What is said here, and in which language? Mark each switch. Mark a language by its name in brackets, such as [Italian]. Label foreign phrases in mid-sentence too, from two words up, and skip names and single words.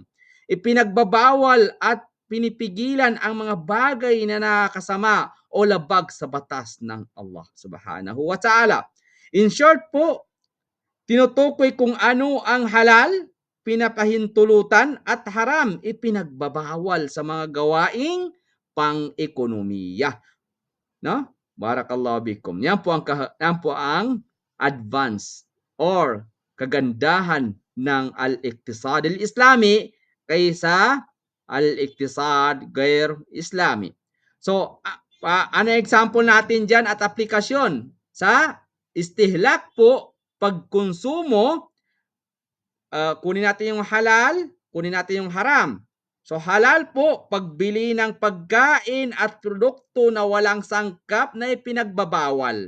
[Filipino] Ipinagbabawal at pinipigilan ang mga bagay na nakakasama o labag sa batas ng [Arabic] الله سبحانه وتعالى. [English] In short [Filipino] po, tinutukoy kung ano ang halal, pinapahintulutan at haram, ipinagbabawal sa mga gawaing pang-ekonomiya. No? [Arabic] بارك الله بكم. [Filipino] Yan po ang advance or kagandahan ng [Arabic] الاقتصاد الإسلامي [Filipino] kaysa [Arabic] الاقتصاد غير الإسلامي. [Filipino] So, ano example natin diyan at aplikasyon sa istihlak po, pagkonsumo, kunin natin yung halal, kunin natin yung haram. So halal po, pagbili ng pagkain at produkto na walang sangkap na ipinagbabawal.